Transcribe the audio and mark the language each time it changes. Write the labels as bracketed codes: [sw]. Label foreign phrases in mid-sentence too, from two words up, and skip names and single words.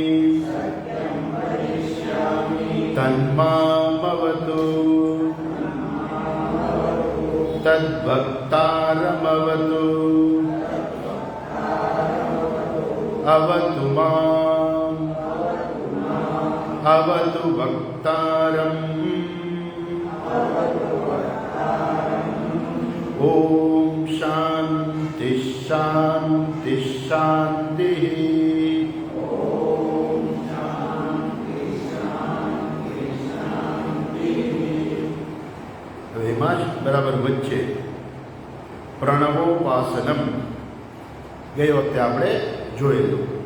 [sa] तन्मामवतु तद्भक्तारमवतु अवतु माम् अवतु भक्तारम् ओम शांति शांति शांति। [gu] એમાં જ બરાબર વચ્ચે પ્રણવોપાસનમ ગઈ વખતે આપણે જોયેલું.